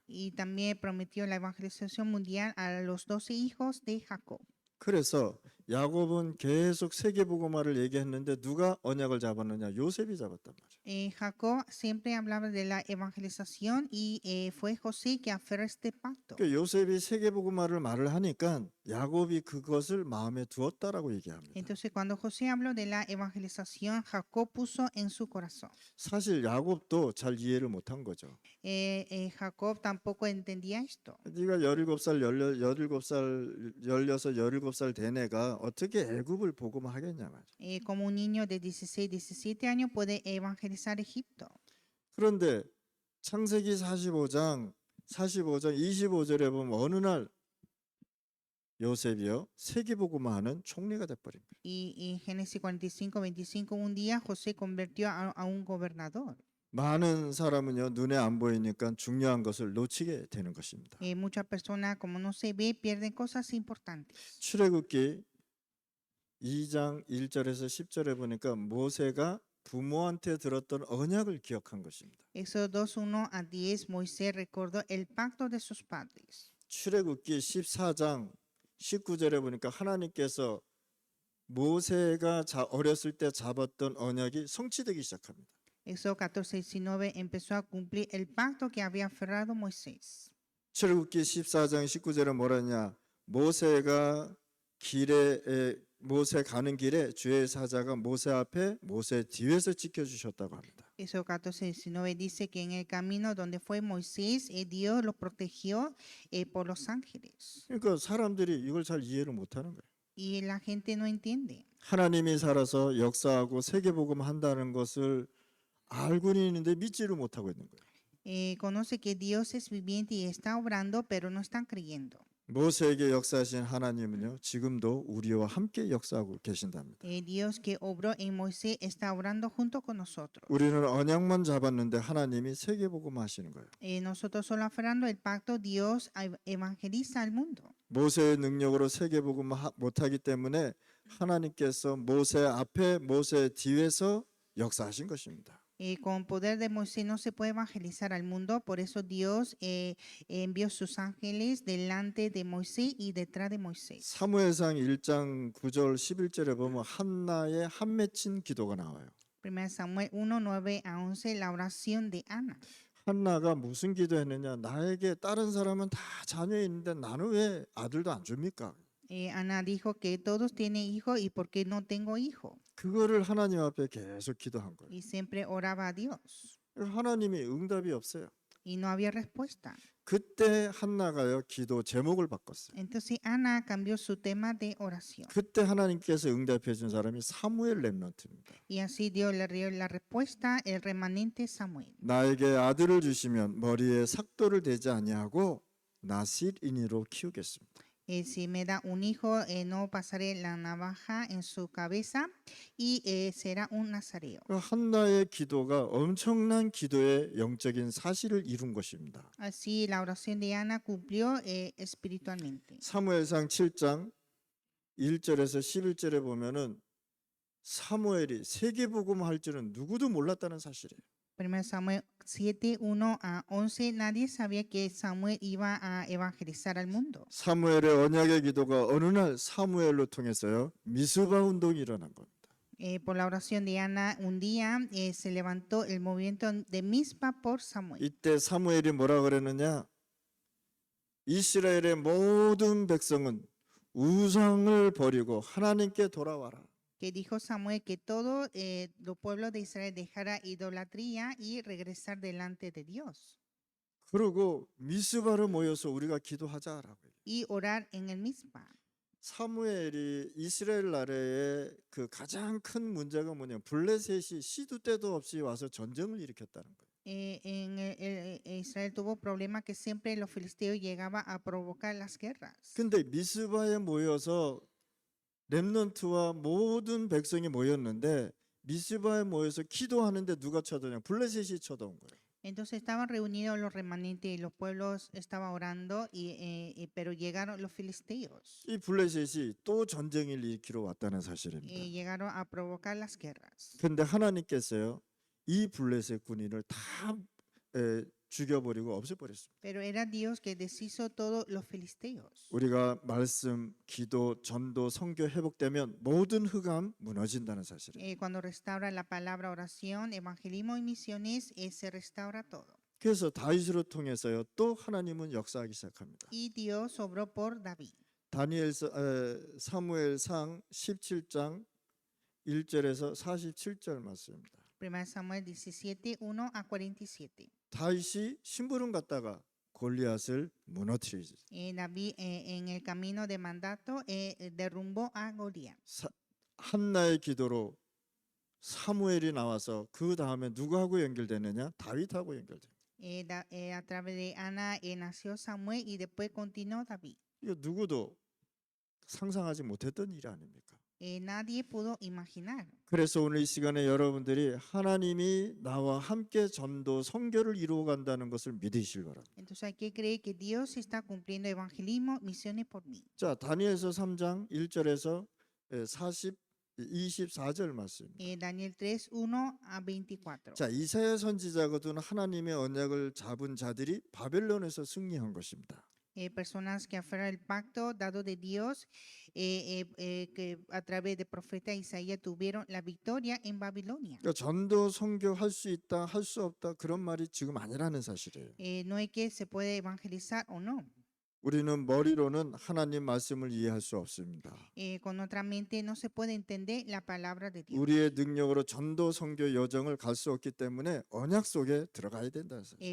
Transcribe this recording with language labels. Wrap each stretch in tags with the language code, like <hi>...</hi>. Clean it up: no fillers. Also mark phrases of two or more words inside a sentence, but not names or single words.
<es>Y también prometió la evangelización mundial a los 12 hijos de Jacob.</es> <ko>그래서 야곱은 계속 세계복음화를 얘기했는데 누가 언약을 잡았느냐? 요셉이 잡았단 말이에요.</ko> <es>Jacob siempre hablaba de la evangelización y fue José que aferró este pacto.</es> <ko>그러니까 요셉이 세계복음화를 말을 하니까 야곱이 그것을 마음에 두었다라고 얘기합니다.</ko> <es>Entonces cuando José habló de la evangelización, Jacob puso en su corazón.</es> <ko>사실 야곱도 잘 이해를 못한 거죠.</ko> <es>Jacob tampoco entendía esto.</es> <ko>네가 17살, 17살 된 애가 어떻게 애굽을 복음하겠냐 말이야.</ko> <es>Como un niño de 16, 17 años puede evangelizar Egipto.</es> <ko>그런데 창세기 45장 25절에 보면 어느 날 요셉이요 세계복음화하는 총리가 돼버립니다.</ko> <es>Y Génesis 45, 25, un día José convirtió a un gobernador.</es> <ko>많은 사람은요 눈에 안 보이니까 중요한 것을 놓치게 되는 것입니다.</ko> <es>Muchas personas, como no se ve, pierden cosas importantes.</es> <ko>출애굽기 2장 1절에서 10절에 보니까 모세가 부모한테 들었던 언약을 기억한 것입니다.</ko> <es>Éxodo 2, 1 a 10, Moisés recordó el pacto de sus padres.</es> <ko>출애굽기 14장 19절에 보니까 하나님께서 모세가 어렸을 때 잡았던 언약이 성취되기 시작합니다.</ko> <es>Éxodo 14, 19 empezó a cumplir el pacto que había aferrado Moisés.</es> <ko>출애굽기 14장 19절에 뭐라냐? 모세 가는 길에 주의 사자가 모세 앞에 모세 뒤에서 지켜주셨다고 합니다.</ko> <es>Éxodo 14, 19 dice que en el camino donde fue Moisés, Dios lo protegió por los ángeles.</es> <ko>그러니까 사람들이 이걸 잘 이해를 못하는 거예요.</ko> <es>Y la gente no entiende.</es> <ko>하나님이 살아서 역사하고 세계복음 한다는 것을 알고는 있는데 믿지를 못하고 있는 거예요.</ko> <es>Conoce que Dios es viviente y está obrando, pero no están creyendo.</es> <ko>모세에게 역사하신 하나님은요 지금도 우리와 함께 역사하고 계신답니다.</ko> <es>Dios que obró en Moisés está obrando junto con nosotros.</es> <ko>우리는 언약만 잡았는데 하나님이 세계복음 하시는 거예요.</ko> <es>Nosotros solo aferrando el pacto, Dios evangeliza al mundo.</es> <ko>모세의 능력으로 세계복음 못하기 때문에 하나님께서 모세 앞에 모세 뒤에서 역사하신 것입니다.</ko> <es>Con poder de Moisés no se puede evangelizar al mundo, por eso Dios envió sus ángeles delante de Moisés y detrás de Moisés.</es> <ko>사무엘상 1장 9절 11절에 보면 한나의 한 맺힌 기도가 나와요.</ko> <es>1 Samuel 1, 9 a 11, la oración de Ana.</es> <ko>한나가 무슨 기도했느냐? 나에게 다른 사람은 다 자녀 있는데 나는 왜 아들도 안 줍니까?</ko> <es>Ana dijo que todos tienen hijos y por qué no tengo hijo.</es> <ko>그거를 하나님 앞에 계속 기도한 거예요.</ko> <es>Y siempre oraba a Dios.</es> <ko>하나님이 응답이 없어요.</ko> <es>Y no había respuesta.</es> <ko>그때 한나가요 기도 제목을 바꿨어요.</ko> <es>Entonces Ana cambió su tema de oración.</es> <ko>그때 하나님께서 응답해 준 사람이 사무엘 렘넌트입니다.</ko> <es>Y así Dios le dio la respuesta, el remanente Samuel.</es> <ko>나에게 아들을 주시면 머리에 삭도를 대지 아니하고 나실인으로 키우겠습니다.</ko> <es>Si me da un hijo, no pasaré la navaja en su cabeza y será un nazareo.</es> <ko>한나의 기도가 엄청난 기도의 영적인 사실을 이룬 것입니다.</ko> <es>Así la oración de Ana cumplió espiritualmente.</es> <ko>사무엘상 7장 1절에서 11절에 보면은 사무엘이 세계복음 할 줄은 누구도 몰랐다는 사실이에요.</ko> <es>1 Samuel 7, 1 a 11, nadie sabía que Samuel iba a evangelizar al mundo.</es> <ko>사무엘의 언약의 기도가 어느 날 사무엘로 통해서요 미스바 운동이 일어난 겁니다.</ko> <es>Por la oración de Ana, un día se levantó el movimiento de Mizpa por Samuel.</es> <ko>이때 사무엘이 뭐라 그랬느냐? 이스라엘의 모든 백성은 우상을 버리고 하나님께 돌아와라.</ko> <es>Que dijo Samuel que todo los pueblos de Israel dejara idolatría y regresar delante de Dios.</es> <ko>그리고 미스바로 모여서 우리가 기도하자라고.</ko> <es>Y orar en el Mizpa.</es> <ko>사무엘이 이스라엘 나라의 그 가장 큰 문제가 뭐냐면 블레셋이 시도 때도 없이 와서 전쟁을 일으켰다는 거예요.</ko> <es>Israel tuvo problemas que siempre los filisteos llegaban a provocar las guerras.</es> <ko>근데 미스바에 모여서 렘넌트와 모든 백성이 모였는데 미스바에 모여서 기도하는데 누가 쳐들냐? 블레셋이 쳐다온 거예요.</ko> <es>Entonces estaban reunidos los remanentes y los pueblos estaban orando, pero llegaron los filisteos.</es> <ko>이 블레셋이 또 전쟁을 일으키러 왔다는 사실입니다.</ko> <es>Llegaron a provocar las guerras.</es> <ko>그런데 하나님께서요, 이 블레셋 군인을 다 죽여버리고 없애버렸습니다.</ko> <es>Pero era Dios que deshizo todos los filisteos.</es> <ko>우리가 말씀, 기도, 전도, 선교 회복되면 모든 흑암 무너진다는 사실이에요.</ko> <es>Cuando restaura la palabra, oración, evangelismo y misiones, se restaura todo.</es> <ko>그래서 다윗으로 통해서요, 또 하나님은 역사하기 시작합니다.</ko> <es>Y Dios obró por David.</es> <ko>사무엘상 17장 1절에서 47절 말씀입니다.</ko> <es>1 Samuel 17, 1 a 47.</es> <ko>다윗이 심부름 갔다가 골리앗을 무너뜨리지.</ko> <es>David en el camino de mandato derrumbó a Goliat.</es> <ko>한나의 기도로 사무엘이 나와서 그 다음에 누구하고 연결되느냐? 다윗하고 연결돼요.</ko> <es>A través de Ana nació Samuel y después continuó David.</es> <ko>이거 누구도 상상하지 못했던 일 아닙니까?</ko> <es>Nadie pudo imaginar.</es> <ko>그래서 오늘 이 시간에 여러분들이 하나님이 나와 함께 전도 선교를 이루어 간다는 것을 믿으시길 바랍니다.</ko> <es>Entonces hay que creer que Dios está cumpliendo evangelismo, misiones por mí.</es> <ko>자, 다니엘서 3장 1절에서 24절 말씀입니다.</ko> <es>Daniel 3, 1 a 24.</es> <ko>자, 이사야 선지자가 둔 하나님의 언약을 잡은 자들이 바벨론에서 승리한 것입니다.</ko> <es>Personas que aferran el pacto dado de Dios, que a través de profeta Isaías tuvieron la victoria en Babilonia.</es> <ko>그러니까 전도 선교 할 수 있다, 할 수 없다 그런 말이 지금 아니라는 사실이에요.</ko> <es>No es que se puede evangelizar o no.</es> <ko>우리는 머리로는 하나님 말씀을 이해할 수 없습니다.</ko> <es>Con nuestra mente no se puede entender la palabra de Dios.</es> <ko>우리의 능력으로 전도 선교 여정을 갈 수 없기 때문에 언약 속에 들어가야 된다는 사실.</ko>